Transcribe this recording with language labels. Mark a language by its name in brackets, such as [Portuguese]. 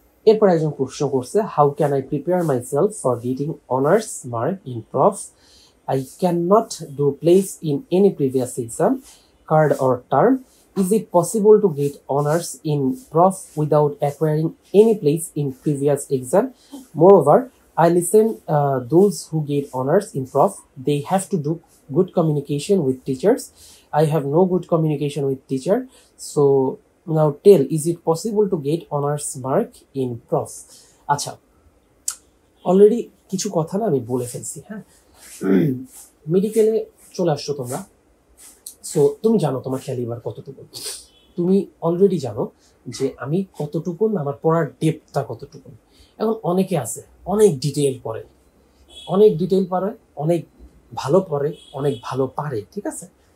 [Bangla] এরপর একজন প্রশ্ন করছে, [English] How can I prepare myself for getting honours mark in prof? I cannot do place in any previous exam, card or term. Is it possible to get honors in prof without acquiring any place in previous exam? Moreover, I listen those who get honors in prof, they have to do good communication with teachers. I have no good communication with teacher. So now tell, is it possible to get honors mark in prof? [Bangla] আচ্ছা, already কিছু কথা না আমি বলে ফেলছি। হ্যাঁ, মেডিকেলে চলে আসছো তোমরা, সো তুমি জানো তোমার ক্যালিবার কতটুকু, তুমি অলরেডি জানো যে আমি কতটুকুন, আমার পড়ার ডেপথটা কতটুকুন। এখন অনেকে আছে অনেক ডিটেইল পড়ে, অনেক ভালো পড়ে, অনেক ভালো পারে, ঠিক আছে।